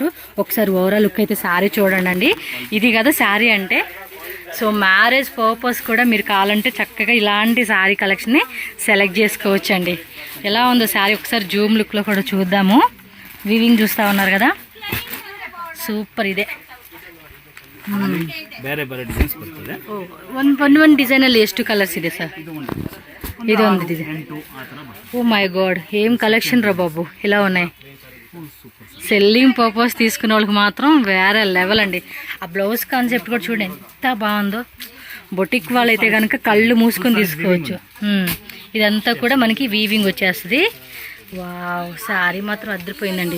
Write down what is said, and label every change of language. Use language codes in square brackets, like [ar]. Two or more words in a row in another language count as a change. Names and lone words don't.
[te] ఒకసారి [en] overall look [te] అయితే శారీ చూడండి అండి. ఇది కదా శారీ అంటే. సో [en] marriage purpose [te] కూడా మీరు కావాలంటే చక్కగా ఇలాంటి శారీ కలెక్షన్ని సెలెక్ట్ చేసుకోవచ్చు అండి. ఎలా ఉందో శారీ ఒకసారి జూమ్ లుక్లో కూడా చూద్దాము. వీవింగ్ చూస్తూ ఉన్నారు కదా, సూపర్. [kn] ಇದೆ ಬೇರೆ ಬೇರೆ ಡಿಸೈನ್ಸ್ ಬರ್ತದೆ. ಒಂದು ಡಿಸೈನಲ್ಲಿ ಎಷ್ಟು ಕಲರ್ಸ್ ಇದೆ ಸರ್? ಇದೊಂದು ಡಿಸೈನ್. [en] oh my god [te] ఏం కలెక్షన్ రా బాబు, ఇలా ఉన్నాయి. [en] selling purpose [te] తీసుకునే వాళ్ళకి మాత్రం వేరే లెవెల్ అండి. ఆ [en] blouse concept [te] కూడా చూడండి ఎంత బాగుందో. బొటిక్ వాళ్ళైతే కనుక కళ్ళు మూసుకొని తీసుకోవచ్చు. ఇదంతా కూడా మనకి వీవింగ్ వచ్చేస్తుంది. [en] wow saree [te] మాత్రం అద్దరిపోయిందండి.